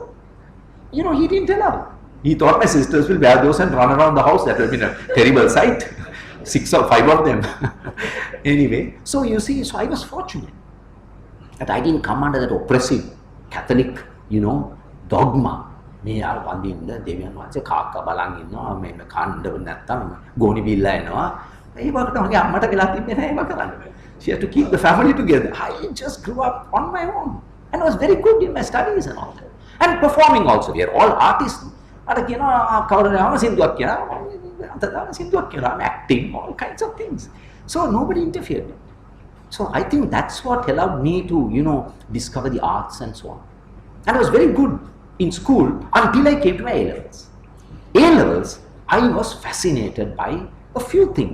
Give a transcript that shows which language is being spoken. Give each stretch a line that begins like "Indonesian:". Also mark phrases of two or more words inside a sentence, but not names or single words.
English: He didn't allow. He thought my sisters will wear those and run around the house. That would have been a terrible sight. 6 or 5 of them. Anyway, so you see, so I was fortunate that I didn't come under that oppressive Catholic, dogma.
Sinhala: මේ ආ වඳින්න දෙවියන් වහන්සේ කාක්ක බලන් ඉන්නවා මේ කණ්ඩ නැත්තම් ගෝණි බිල්ල එනවා ඒ වගේ තමයි අම්මට වෙලා තිබ්බේ නැහැ ඒව කරන්න.
English: She had to keep the family together. I just grew up on my own and I was very good in my studies and all that. And performing also. We are all artists.
Sinhala: අර කියනවා කවුරුහරි සින්දුවක් කියනවා අතදාන සින්දුවක් කියනවා
English: I'm acting all kinds of things. So nobody interfered. So I think that's what allowed me to discover the arts and so on. And I was very good in school until I came to my A-levels. A-levels, I was fascinated by a few things.